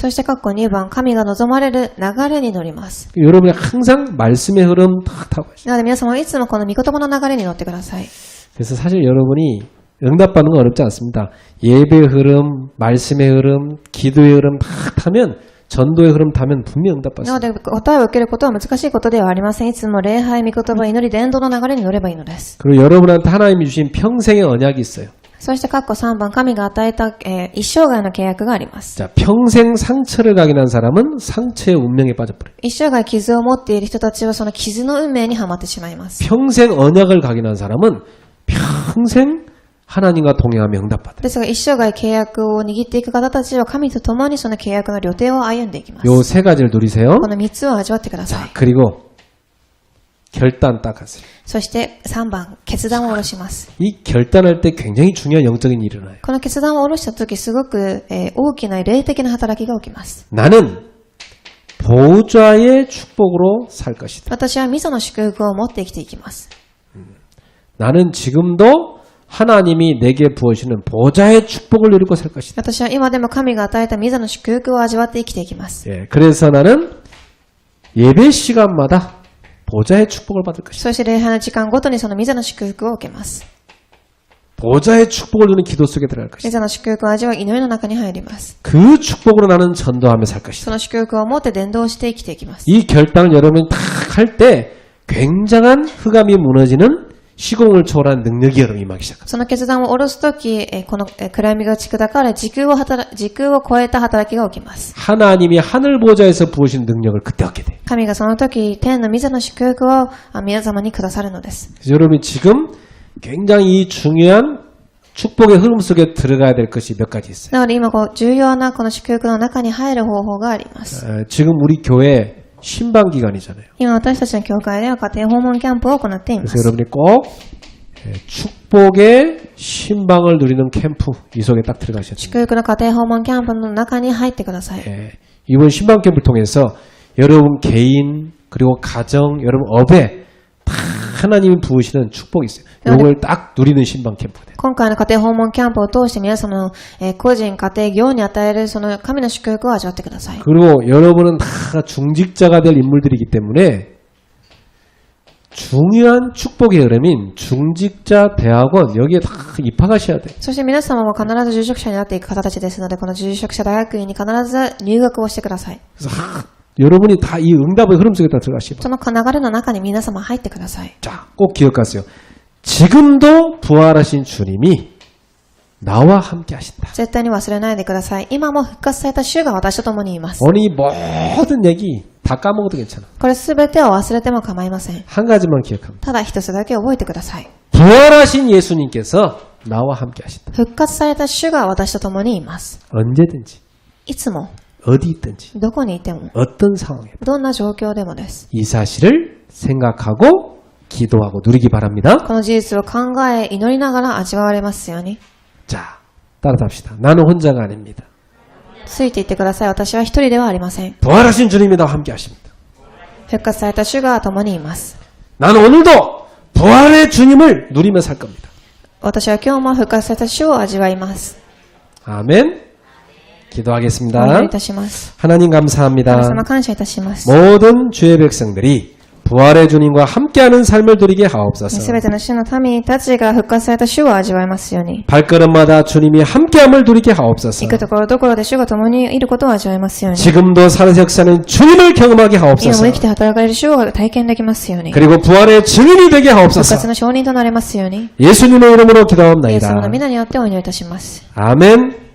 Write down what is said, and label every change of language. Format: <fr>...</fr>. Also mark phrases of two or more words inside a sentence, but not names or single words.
<ja>そして括弧2番、神が望まれる流れに乗ります。</ja> <ko>여러분이 항상 말씀의 흐름 딱 타고 가시죠.</ko> <ja>なので皆様はいつもこの御言葉の流れに乗ってください。</ja> <ko>그래서 사실 여러분이 응답받는 건 어렵지 않습니다. 예배 흐름, 말씀의 흐름, 기도의 흐름 딱 타면 전도의 흐름 타면 분명</ko> <ja>なの</ja> <ko>응답받습니다.</ko> <ja>で答えを受けることは難しいことではありません。いつも礼拝、御言葉、祈り、伝道の流れに乗ればいいのです。</ja> <ko>그리고 여러분한테 하나님이 주신 평생의 언약이 있어요.</ko> <ja>そして括弧3番、神が与えた、一生涯の契約があります。</ja> <ko>자, 평생 상처를 각인한 사람은 상처의 운명에 빠져버려요.</ko> <ja>一生涯傷を持っている人たちはその傷の運命にはまってしまいます。</ja> <ko>평생 언약을 각인한 사람은 평생 하나님과 동행하며 응답받아요.</ko> <ja>ですが一生涯契約を握っていく方たちは神と共にその契約の旅程を歩んでいきます。</ja> <ko>요 세 가지를 누리세요.</ko> <ja>この3つを味わってください。</ja> <ko>그리고 결단 딱 하세요.</ko> <ja>そして3番、決断を下ろします。</ja> <ko>이 결단할 때 굉장히 중요한 영적인 일이 일어나요.</ko> <ja>この決断を下ろしたときすごく、大きな霊的な働きが起きます。</ja> <ko>나는 보좌의 축복으로 살 것이다.</ko> <ja>私はミソの祝福を持って生きていきます。</ja> <ko>나는 지금도 하나님이 내게 부어주시는 보좌의 축복을 누리고 살 것이다.</ko> <ja>私は今でも神が与えたミソの祝福を味わって生きていきます。</ja> <ko>예, 그래서 나는 예배 시간마다 보좌의 축복을 받을 것이다.</ko> <ja>そして礼拝の時間ごとにそのミソの祝福を受けます。</ja> <ko>보좌의 축복을 누리는 기도 속에 들어갈</ko> <ja>ミ</ja> <ko>것이다.</ko> <ja>ソの祝福を味わう祈りの中に入ります。</ja> <ko>그 축복으로 나는 전도하며 살</ko> <ja>そ</ja> <ko>것이다.</ko> <ja>の祝福を持って伝道して生きていきます。</ja> <ko>이 결단을 여러분이 딱 할 때 굉장한 흑암이 무너지는 시공을 초월한 능력이 여러분 임하기 시작합니다.</ko> <ja>その決断を下ろすとき、この暗闇が打ち砕かれ、時空を超えた働きが起きます。</ja> <ko>하나님이 하늘 보좌에서 부으신 능력을 그때 얻게 돼요.</ko> <ja>神がその時、天の御座の祝福を皆様にくださるのです。</ja> <ko>그래서 여러분이 지금 굉장히 이 중요한 축복의 흐름 속에 들어가야 될 것이 몇 가지 있어요.</ko> <ja>なので今重要なこの祝福の中に入る方法があります。</ja> <ko>지금 우리 교회 신방 기간이잖아요.</ko> <ja>今私たちの教会では家庭訪問キャンプを行っていま</ja> <ko>그래서</ko> <ja>す。</ja> <ko>여러분이 꼭 축복의 신방을 누리는 캠프 이 속에 딱 들어가셔야 돼요.</ko> <ja>祝福の家庭訪問キャンプの中に入ってください。</ja> <ko>이번 신방 캠프를 통해서 여러분 개인 그리고 가정, 여러분 업에 다 하나님이 부으시는 축복이 있어요. 이걸 딱 누리는 신방 캠프가 돼요.</ko> <ja>今回の家庭訪問キャンプを通して皆様の、個人、家庭、業に与えるその神の祝福を味わってください。</ja> <ko>그리고 여러분은 다 중직자가 될 인물들이기 때문에 중요한 축복의 흐름인 중직자 대학원 여기에 다 입학하셔야 돼요.</ko> <ja>そして皆様も必ず住職者になっていく方たちですので、この住職者大学院に必ず入学をしてください。</ja> <ko>그래서 여러분이 다 이 응답의 흐름 속에 다 들어가시고</ko> <ja>その流れの中に皆様入ってください。</ja> <ko>자, 꼭 기억하세요. 지금도 부활하신 주님이 나와 함께 하신다.</ko> <ja>絶対に忘れないでください。今も復活された主が私と共にいます。</ja> <ko>오늘 이 모든 얘기 다 까먹어도 괜찮아.</ko> <ja>これすべてを忘れても構いません。</ja> <ko>한 가지만 기억합니다.</ko> <ja>ただ一つだけ覚えてください。</ja> <ko>부활하신 예수님께서 나와 함께 하신다.</ko> <ja>復活された主が私と共にいます。</ja> <ko>언제든지</ko> <ja>いつも、</ja> <ko>어디 있든지</ko> <ja>どこにいても、</ja> <ko>어떤 상황에</ko> <ja>どんな状況でもです。</ja> <ko>이 사실을 생각하고 기도하고 누리기 바랍니다.</ko> <ja>この事実を考え、祈りながら味わわれますように。</ja> <ko>자, 따라합시다. 나는 혼자가 아닙니다.</ko> <ja>ついていってください。私は一人ではありません。</ja> <ko>부활하신 주님이 나와 함께 하십니다.</ko> <ja>復活された主が共にいます。</ja> <ko>나는 오늘도 부활의 주님을 누리며 살 겁니다.</ko> <ja>私は今日も復活された主を味わいます。</ja> <ko>아멘.</ko> <ja>お祈り</ja> <ko>기도하겠습니다.</ko> <ja>いたします。</ja> <ko>하나님 감사합니다.</ko> <ja>神様感謝いたします。</ja> <ko>모든 주의 백성들이 부활의 주님과 함께하는 삶을 누리게</ko> <ja>す</ja> <ko>하옵소서.</ko> <ja>べての主の民たちが復活された主を味わいますように。</ja> <ko>발걸음마다 주님이 함께함을 누리게 하옵소서.</ko> <ja>行くところどころで主が共にいることを味わいますように。</ja> <ko>지금도 살아서 역사는 주님을 경험하게</ko> <ja>今も</ja> <ko>하옵소서.</ko> <ja>生きて働かれる主を体験できますように。</ja> <ko>그리고 부활의 증인이 되게</ko> <ja>復</ja> <ko>하옵소서.</ko> <ja>活の証人となれますように。</ja> <ko>예수님의 이름으로</ko> <ja>イエス様</ja> <ko>기도합니다.</ko> <ja>の皆によってお祈りいたします。</ja> <ko>아멘.</ko>